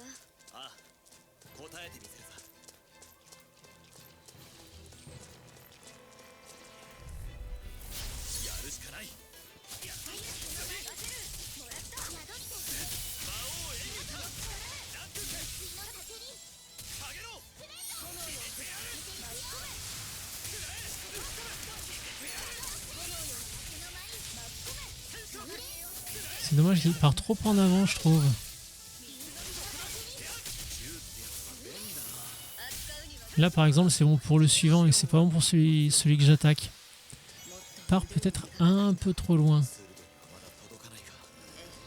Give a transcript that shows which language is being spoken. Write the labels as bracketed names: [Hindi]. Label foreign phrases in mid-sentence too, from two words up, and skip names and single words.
[Japanese] ああ、答えてみせるさ。やるしかない。やっもらった。魔王エリュータランク剣下げろ。入れてやる。巻き込め。くらえ。ぶっ込め。入れてやる。 [French] C'est dommage qu'il part trop en avant, je trouve. Là, par exemple, c'est bon pour le suivant et c'est pas bon pour celui que j'attaque. Part peut-être un peu trop loin.